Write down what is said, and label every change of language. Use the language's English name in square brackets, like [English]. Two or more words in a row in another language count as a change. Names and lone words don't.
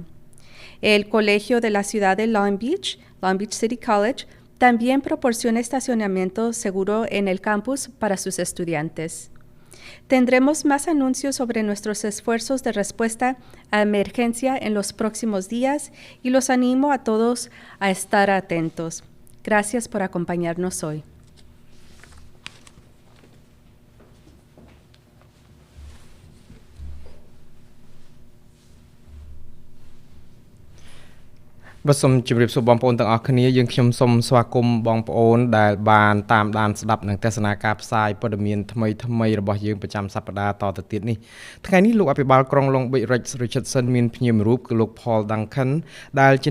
[Spanish] El Colegio de la Ciudad de Long Beach City College, también proporciona estacionamiento seguro en el campus para sus estudiantes. Tendremos más anuncios sobre nuestros esfuerzos de respuesta a emergencia en los próximos días y los animo a todos a estar atentos. Gracias por acompañarnos hoy. [Khmer] Soom ជម្រាបសួរបងប្អូនទាំងអស់គ្នាយើងខ្ញុំសូមស្វាគមន៍បងប្អូនដែលបានតាមដានស្ដាប់នឹងទស្សនាការផ្សាយព័ត៌មានថ្មីៗរបស់យើងប្រចាំសប្តាហ៍តទៅទៀតនេះថ្ងៃនេះលោកអភិបាលក្រុង Long Beach Richardson មានភ្ញៀវមួយរូបគឺលោក Paul Duncan ដែលជា